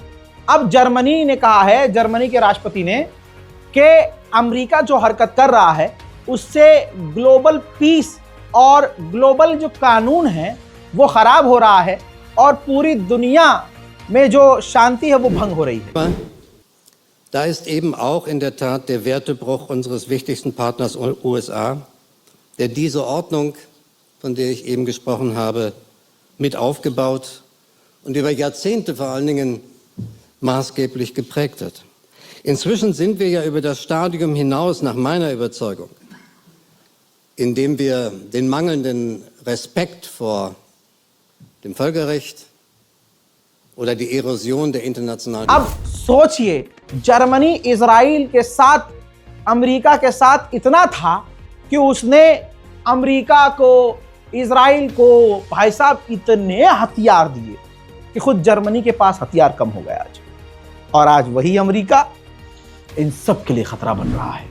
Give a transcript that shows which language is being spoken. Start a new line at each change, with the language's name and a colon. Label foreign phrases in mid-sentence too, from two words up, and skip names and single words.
Hindi: अब जर्मनी ने कहा है, जर्मनी के राष्ट्रपति ने, कि अमेरिका जो हरकत कर रहा है उससे
English: global peace
Hindi: और ग्लोबल जो कानून है वो खराब हो रहा है और पूरी दुनिया में जो शांति है वो भंग हो रही है।
German: Da ist eben auch in der Tat der Wertebruch unseres wichtigsten Partners USA, der diese Ordnung, von der ich eben gesprochen habe, mit aufgebaut und über Jahrzehnte vor allen Dingen maßgeblich geprägt hat. Inzwischen sind wir ja über das Stadium hinaus, nach meiner Überzeugung, indem wir den mangelnden Respekt vor dem Völkerrecht oder die Erosion der internationalen...
Hindi: अब सोचिए, जर्मनी इजराइल के साथ, अमेरिका के साथ इतना था कि उसने अमेरिका को, इजराइल को, भाई साहब, इतने हथियार दिए कि खुद जर्मनी के पास हथियार कम हो गया आज। और आज वही अमेरिका इन सब के लिए खतरा बन रहा है।